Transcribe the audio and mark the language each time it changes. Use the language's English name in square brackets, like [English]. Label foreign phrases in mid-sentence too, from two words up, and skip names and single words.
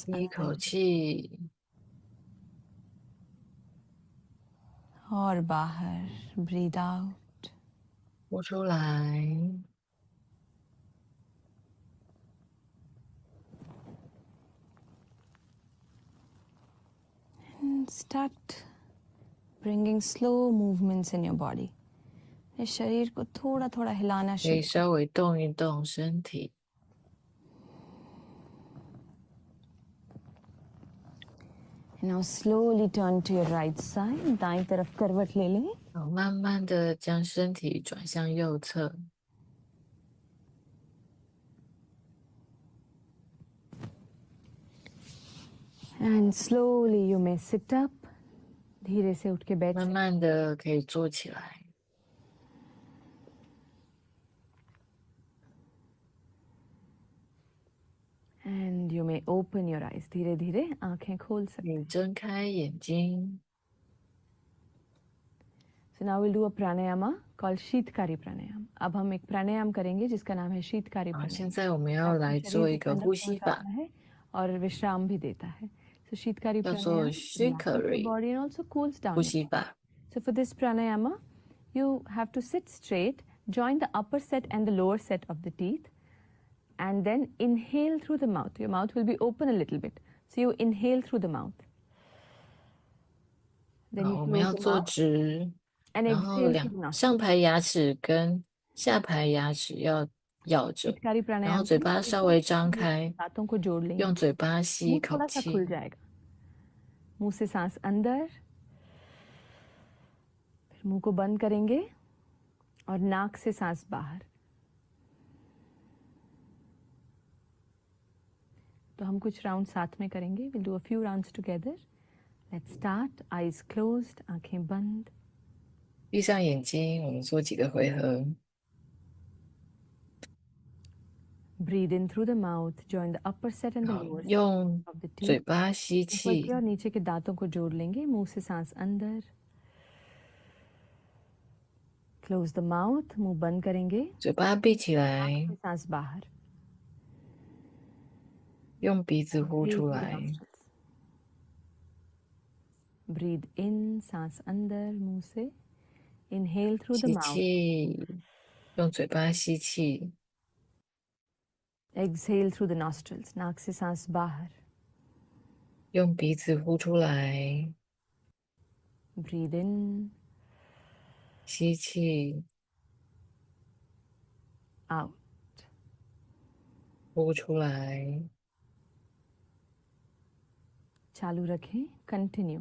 [Chinese] 一口 [Hindi] अंदर [Chinese] 气， [Hindi] और बाहर. [English] Breathe out. [Chinese] 呼出来。 [English] And start bringing slow movements in your body. [Hindi] अपने शरीर को थोड़ा थोड़ा हिलाना [Chinese] 可以 [Hindi] शुरू. [Chinese] 稍微动一动身体， [English] Now slowly turn to your right side. [Hindi] दाईं तरफ करवट ले लें. [Chinese] 慢慢的将身体转向右侧。 [English] And slowly you may sit up. [Hindi] धीरे से उठ के बैठ [Chinese] 慢慢的可以坐起来。 [English] And you may open your eyes. [Hindi] धीरे धीरे आंखें खोल सकते हैं. [Chinese] 睁开眼睛。 [English] So now we'll do a pranayama called शीतकारी प्राणायाम. [Hindi] अब हम एक प्राणायाम करेंगे जिसका नाम है शीतकारी प्राणायाम. [Chinese] 现在我们要来做一个呼吸法， [Hindi] और विश्राम भी देता है. So शीतकारी [Chinese] 叫做 [English] प्राणायाम body and also cools down. [Chinese] 呼吸法。 [English] So for this pranayama, you have to sit straight, join the upper set and the lower set of the teeth, and then inhale through the mouth. Your mouth will be open a little bit. So you inhale through the mouth. Then you [Chinese] 我们要坐直， [English] and [Chinese] 然后 [English] exhale [Chinese] 上排牙齿跟下排牙齿要咬着，然后嘴巴稍微张开， [Hindi] दांतों को जोड़ लेंगे. [Chinese] 用嘴巴吸一口 [Hindi] थोड़ा सा [Chinese] 气， [Hindi] खुल जाएगा. मुंह से सांस अंदर, फिर मुंह को बंद करेंगे और नाक से सांस बाहर. तो हम कुछ राउंड साथ में करेंगे. [English] We'll do a few rounds together. Let's start. Eyes closed, [Hindi] आंखें बंद. [Chinese] 闭上眼睛，我们做几个回合。 [English] Breathe in through the mouth. Join the upper set and the lower set [Chinese] 用 [English] of the [Chinese] 嘴 [English] teeth. [Chinese] 巴吸气， [Hindi] और नीचे के दांतों को जोड़ लेंगे. मुंह से सांस अंदर. [English] Close the mouth. [Hindi] मुंह बंद करेंगे. [Chinese] 嘴巴闭起来， [Hindi] सांस बाहर. [Chinese] 用鼻子呼出来。 [English] Breathe in, [Hindi] सांस अंदर मुंह से. [English] Inhale through the [Chinese] 吸 [English] mouth. [Chinese] 气，用嘴巴吸气。 [English] Exhale through the nostrils. [Hindi] नाक से सांस बाहर. [Chinese] 用鼻子呼出来。 [English] Breathe in, [Chinese] 吸气， [English] out. [Chinese] 呼出来。 [Hindi] चालू रखें. [English] Continue.